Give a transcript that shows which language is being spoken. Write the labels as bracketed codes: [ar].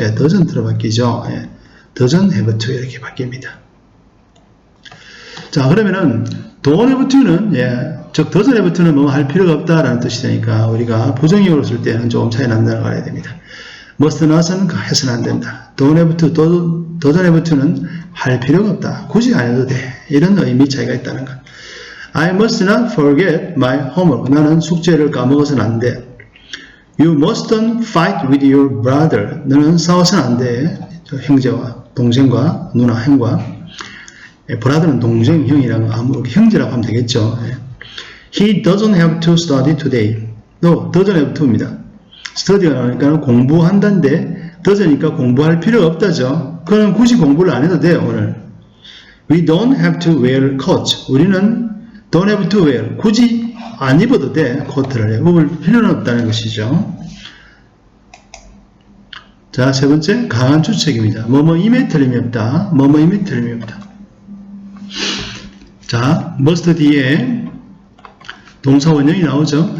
[ko] 예, doesn't로 바뀌죠. 예, [en] doesn't have to [ko] 이렇게 바뀝니다. 자, 그러면은 don't have to는, 예, 즉 doesn't have to는 뭐 할 필요가 없다라는 뜻이 되니까 우리가 부정형으로 쓸 때는 조금 차이 난다는 걸 알아야 됩니다. must not은 해서는 안 된다. don't have to, doesn't have to는 할 필요가 없다. 굳이 안 해도 돼. 이런 의미 차이가 있다는 것. [en] I must not forget my homework. [ko] 나는 숙제를 까먹어서는 안 돼. [en] You mustn't fight with your brother. [ko] 너는 싸워서는 안 돼. 형제와 동생과 누나 형과. brother는 동생 형이라고 형제라고 하면 되겠죠. [en] He doesn't have to study today. No, doesn't have to입니다. [ko] study가 나오니까 공부한다는데 doesn't니까 공부할 필요가 없다죠. 그는 굳이 공부를 안 해도 돼요. 오늘. [en] We don't have to wear coats. [ko] 우리는 [en] don't have to wear. [ko] 굳이 안 입어도 돼. 코트를 입을 필요는 없다는 것이죠. 자, 세 번째, 강한 주책입니다. 뭐뭐임에 틀림이 없다. 뭐뭐임에 틀림이 없다. 자, must 뒤에 동사 원형이 나오죠.